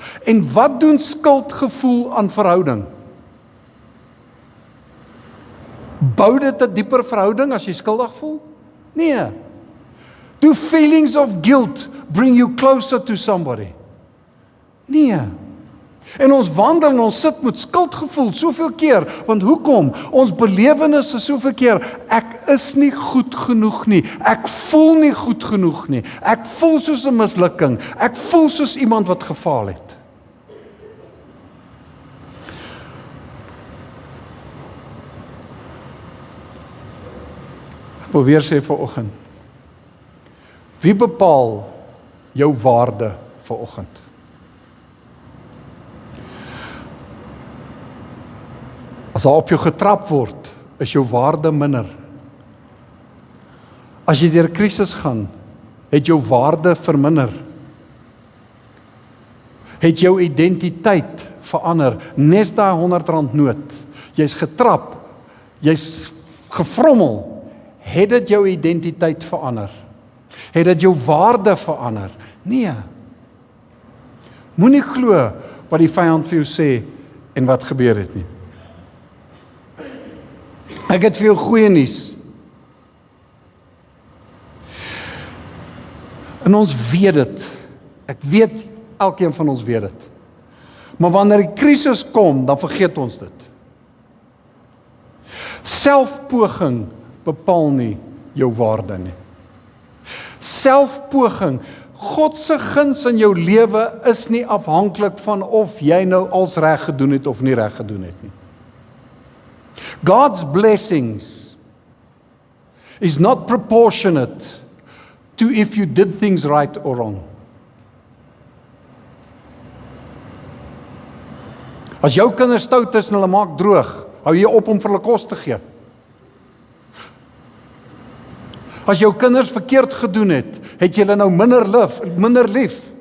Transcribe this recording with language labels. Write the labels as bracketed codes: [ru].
[af] En wat doen skuldgevoel aan verhouding? Bou dit 'n dieper verhouding as jy skuldig voel? Nee. [en] Do feelings of guilt bring you closer to somebody? [af] Nee. En ons wandel en ons sit met skuldgevoel soveel keer, want hoekom? Ons belewenis is soveel keer, ek is nie goed genoeg nie, ek voel nie goed genoeg nie, ek voel soos 'n mislukking, ek voel soos iemand wat gefaal het. Ek wil weer sê vanoggend, wie bepaal jou waarde vanoggend? As daar op jou getrap word, is jou waarde minder. As jy deur 'n krisis gaan, het jou waarde verminder. Het jou identiteit verander, nes daai R100 noot. Jy's getrap, jy's gefrommel, het dit jou identiteit verander? Het dit jou waarde verander? Nee. Moenie glo wat die vyand vir jou sê en wat gebeur het nie. Ek het vir jou goeie nuus. En ons weet dit. Ek weet, elkeen van ons weet dit. Maar wanneer die krisis kom, dan vergeet ons dit. Selfpoging bepaal nie jou waarde nie. Selfpoging, God se guns in jou lewe is nie afhanklik van of jy nou als reg gedoen het of nie reg gedoen het nie. [en] God's blessings is not proportionate to if you did things right or wrong. [af] As jou kinders stout is en hulle maak droog, hou jy op om vir hulle kos te gee. As jou kinders verkeerd gedoen het, het jy hulle nou minder lief.